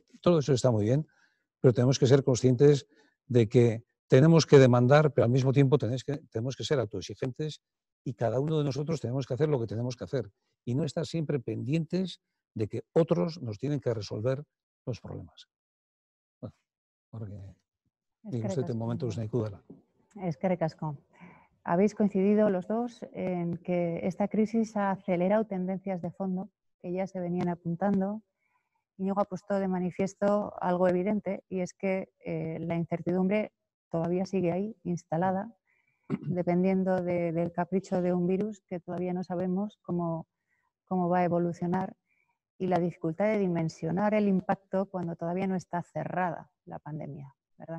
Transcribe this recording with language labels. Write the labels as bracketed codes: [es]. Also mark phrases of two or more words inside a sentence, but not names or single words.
[es] Todo eso está muy bien, pero tenemos que ser conscientes de que tenemos que demandar, pero al mismo tiempo tenemos que ser autoexigentes y cada uno de nosotros tenemos que hacer lo que tenemos que hacer y no estar siempre pendientes de que otros nos tienen que resolver los problemas. Bueno, porque digo usted en momentos naikudala. [eu] Eskerrik asko. [es] Habéis coincidido los dos en que esta crisis ha acelerado tendencias de fondo que ya se venían apuntando. Íñigo ha puesto de manifiesto algo evidente y es que la incertidumbre todavía sigue ahí, instalada, dependiendo del capricho de un virus que todavía no sabemos cómo va a evolucionar, y la dificultad de dimensionar el impacto cuando todavía no está cerrada la pandemia, ¿verdad?